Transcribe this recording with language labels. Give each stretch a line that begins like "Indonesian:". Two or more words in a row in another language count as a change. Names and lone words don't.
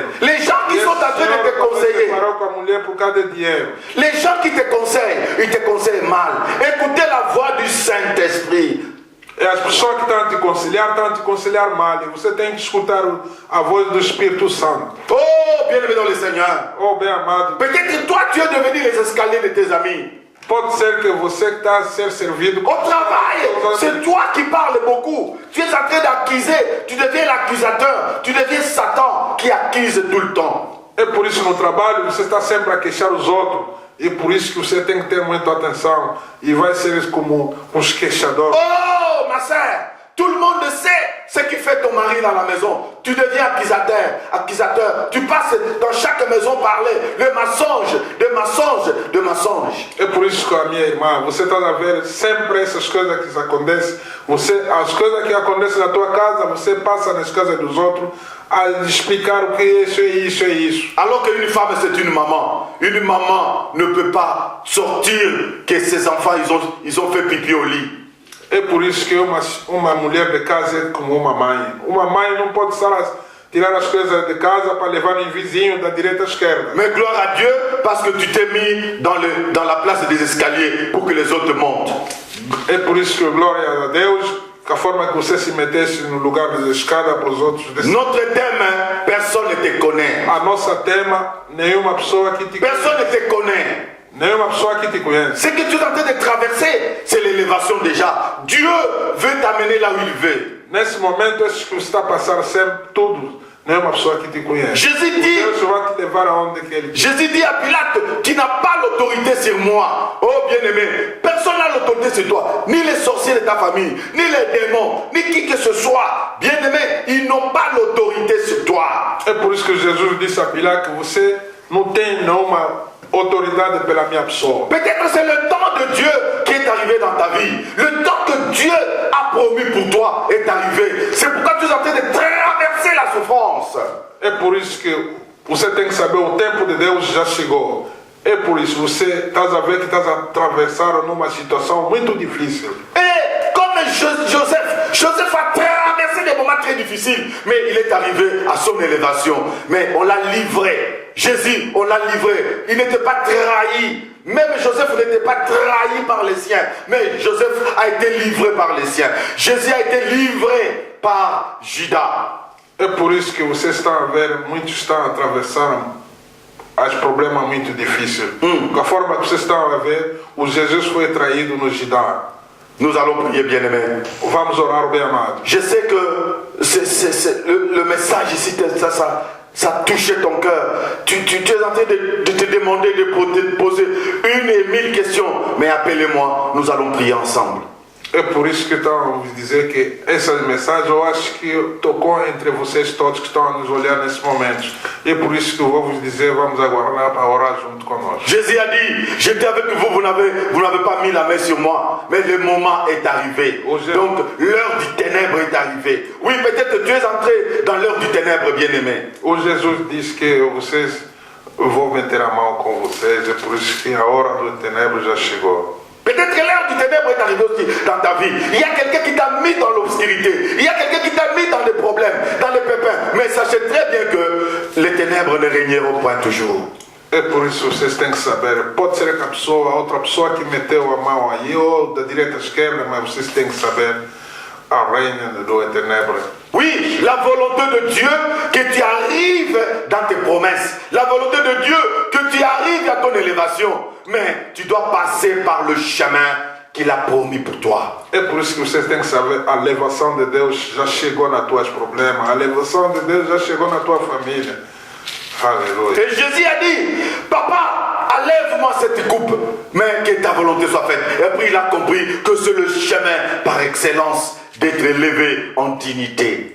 French: Les gens qui sont en train de te conseiller.
Portuguese: Se separou com a mulher por causa de dinheiro.
French: Les gens qui te conseillent, ils te conseillent mal. Écoutez la voix du Saint-Esprit.
Portuguese: E as pessoas que estão a te aconselhar mal. E você tem que escutar a voz do Espírito Santo.
French: Oh, bien-aimé dans le Seigneur.
Portuguese: Oh, bem amado.
French: Peut-être que toi, tu es devenu les escaliers de tes amis.
Portuguese: Pode ser que você que está a ser servido.
French: Au travail, c'est toi qui parles beaucoup. Tu es en train d'accuser. Tu deviens l'accusateur. Tu deviens Satan qui accuse tout le temps.
Portuguese: É por isso no trabalho você está sempre a queixar os outros. E por isso que você tem que ter muita atenção. E vai ser como uns queixadores.
French: Oh, ma sœur, tout le monde sait ce qui fait ton mari dans la maison. Tu deviens accusateur. Tu passes dans chaque maison parler le mensonge.
Portuguese: É por isso que a minha irmã, você está a ver sempre essas coisas que acontecem. As coisas que acontecem na tua casa, você passa nas casas dos outros a explicar o que é isso.
French: Alors qu'une femme c'est une maman. Une maman ne peut pas sortir que ses enfants ils ont fait pipi au lit.
Portuguese: É por isso que uma mulher de casa é como uma mãe. Uma mãe não pode estar a tirar as coisas de casa para levar em vizinho da direita à esquerda.
French: Mais gloire à Dieu parce que tu t'es mis dans la place des escaliers pour que les autres montent.
Portuguese: É por isso que glória a Deus, que a forma que você se metesse no lugar da escada para os outros.
French: Notre thème, personne ne te connaît.
Portuguese: A nossa tema, nenhuma pessoa que te
French: Personne ne te connaît. Ce que tu es en train de traverser, c'est l'élévation déjà. Dieu veut t'amener là où il veut.
Portuguese: Nesse momento, isso que está a passar sempre, tudo. Não é uma pessoa que te conhece.
French: Jésus dit,
Portuguese: Deus vai te levar aonde que ele quer.
French: Jésus dit à Pilate, tu n'as pas l'autorité sur moi. Oh bien-aimé, personne n'a l'autorité sur toi. Ni les sorciers de ta famille, ni les démons, ni qui que ce soit. Bien-aimé, ils n'ont pas l'autorité sur toi.
Portuguese: É por isso que Jesus disse a Pilatos que você não tem nenhuma autoridade pela minha pessoa.
French: Peut-être c'est le temps de Dieu qui est arrivé dans ta vie. Le temps que Dieu a promis pour toi est arrivé. C'est pourquoi tu es en train de traverser la souffrance.
Portuguese: É por isso que você tem que saber o tempo de Deus já chegou. É por isso você estás a ver que estás a atravessar numa situação muito difícil.
French: Et comme Joseph a traversé des moments très difficiles, mais il est arrivé à son élévation. Mais on l'a livré. Jésus, on l'a livré. Il n'était pas trahi. Même Joseph n'était pas trahi par les siens. Mais Joseph a été livré par les siens. Jésus a été livré par Judas.
Portuguese: É por isso que vocês estão a ver, muitos estão a atravessar os problemas muito difíceis. Da forma que vocês estão a ver, o Jesus foi traído no Judá.
French: Nous allons prier, bien-aimés.
Portuguese: Vamos orar, bem amado.
French: Je sais que le message ici, ça a touché ton cœur. Tu es en train de te demander de poser 1 et 1000 questions. Mais appelez-moi, nous allons prier ensemble.
Portuguese: É por isso que estão a vos dizer que essa mensagem eu acho que tocou entre vocês todos que estão a nos olhar nesse momento. E é por isso que eu vou vos dizer, vamos aguardar para orar junto conosco.
French: Jésus a dit, j'étais avec vous, vous n'avez pas mis la main sur moi, mais le moment est arrivé. Donc l'heure du ténèbre est arrivée. Oui, peut-être que tu es entré dans l'heure du ténèbre, bien-aimé.
Portuguese: O Jesus disse que vocês, eu vou meter a mão com vocês, é por isso que a hora do ténèbre já chegou.
French: Peut-être que l'heure du ténèbre est arrivée aussi dans ta vie. Il y a quelqu'un qui t'a mis dans l'obscurité. Il y a quelqu'un qui t'a mis dans les problèmes, dans les pépins. Mais sachez très bien que les ténèbres ne régneront point toujours.
Portuguese: É por isso que vocês têm que saber. Pode ser que a outra pessoa que meteu a mão aí, ou da direita à esquerda, mas vocês têm que saber a reina do ténèbre.
French: Oui, la volonté de Dieu que tu arrives dans tes promesses. La volonté de Dieu que tu arrives à ton élévation. Mais tu dois passer par le chemin qu'il a promis pour toi.
Portuguese: É por isso que vocês têm que saber, a elevação de Deus já chegou nos teus problemas, a elevação de Deus já chegou na tua família. Aleluia.
French: Et Jésus a dit, papa, enlève-moi cette coupe, mais que ta volonté soit faite. Et puis il a compris que c'est le chemin par excellence d'être élevé en dignité.